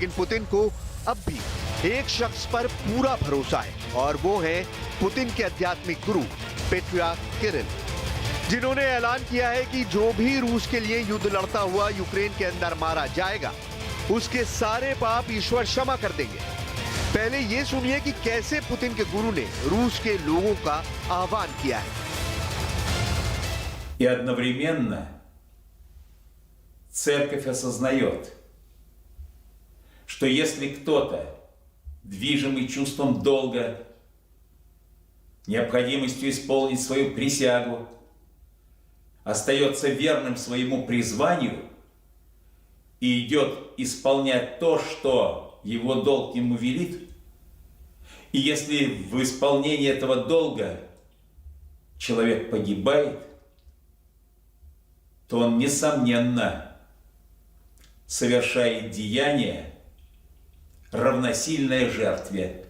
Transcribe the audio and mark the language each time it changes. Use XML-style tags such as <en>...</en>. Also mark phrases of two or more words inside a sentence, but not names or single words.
<hi>लेकिन पुतिन को अब भी एक शख्स पर पूरा भरोसा है और वो है पुतिन के आध्यात्मिक गुरु पेट्रियार्क किरिल, जिन्होंने ऐलान किया है कि जो भी रूस के लिए युद्ध लड़ता हुआ यूक्रेन के अंदर मारा जाएगा, उसके सारे पाप ईश्वर क्षमा कर देंगे। पहले ये सुनिए कि कैसे पुतिन के गुरु ने रूस के लोगों का आह्वान किया है।</hi> <ru>И одновременно церковь осознает, что если кто-то, движимый чувством долга, необходимостью исполнить свою присягу, остается верным своему призванию и идет исполнять то, что его долг ему велит, и если в исполнении этого долга человек погибает, то он, несомненно, совершает деяние, равносильное жертве.</ru>